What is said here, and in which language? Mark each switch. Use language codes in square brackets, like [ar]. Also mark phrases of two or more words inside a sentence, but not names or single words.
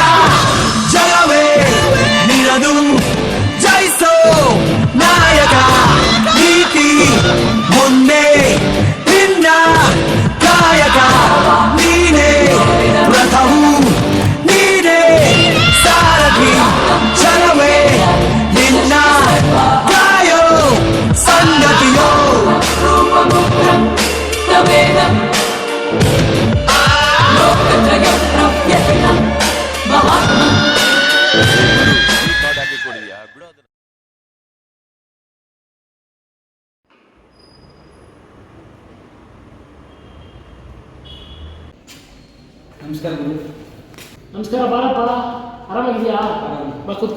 [kn] ಜಗವೇ ನಿನದು ಜಯಿಸೋ ನಾಯಕ ನೀತಿ ಒಂದೇ ನಿನ್ನ ಕಾಯಕ ನೀನೇ ರಥವು ನೀನೇ ಸಾರಥಿ ಛಲವೇ ನಿನ್ನ ಕಾಯೋ ಸಂಗತಿಯೋ. [sa] रूपमुग्रं तवेदम् लोकत्रयं प्रव्यथितं महात्मन् [kn] ನಮಸ್ಕಾರ ಗುರು. ನಮಸ್ಕಾರ. ಬಾರಪ್ಪ, ಆರಾಮಾಗಿದೆಯಾ? ಬಾ ಕೂತ್ಕೋ.